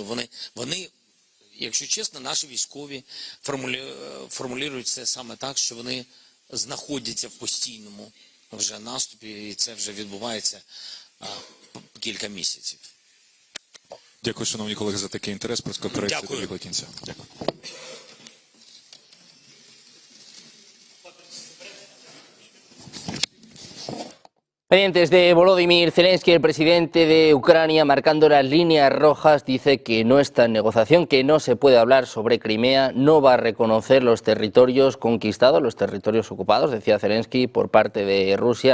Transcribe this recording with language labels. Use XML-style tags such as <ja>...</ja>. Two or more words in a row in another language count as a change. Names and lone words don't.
<uk>Вони, якщо чесно, наші військові формулюють це саме так, що вони знаходяться в постійному вже наступі, і це вже відбувається кілька місяців. Дякую, шановні колеги, за такий інтерес. Прес-конференція добігла кінця. Дякую.</uk> <es>Pendientes de Volodymyr Zelensky, el presidente de Ucrania, marcando las líneas rojas, dice que no está en negociación, que no se puede hablar sobre Crimea, no va a reconocer los territorios conquistados, los territorios ocupados, decía Zelensky, por parte de Rusia.</es>